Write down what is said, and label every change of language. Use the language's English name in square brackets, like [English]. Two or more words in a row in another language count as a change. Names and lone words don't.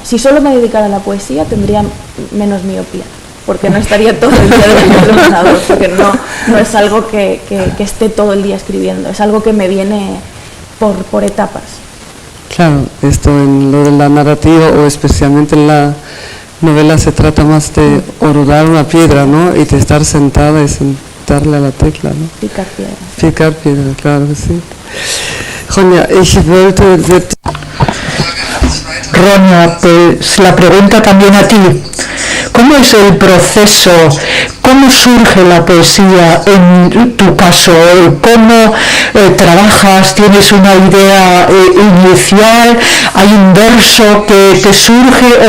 [Spanish] Si solo me dedicara a la poesía tendría menos miopía, porque no estaría todo el día delante del ordenador, porque no es algo que esté todo el día escribiendo, es algo que me viene por etapas. Claro, esto en lo de la narrativa o especialmente en la novela se trata más de orodar una piedra, ¿no? Y de estar sentada y darle a la tecla, ¿no? Picar piedra. Picar piedra, claro que sí. [German] Ronja, ich wollte... [Spanish] Ronja, pues la pregunta también a ti. ¿Cómo es el proceso? ¿Cómo surge la poesía en tu caso? ¿Cómo trabajas? ¿Tienes una idea inicial? ¿Hay un verso que te surge?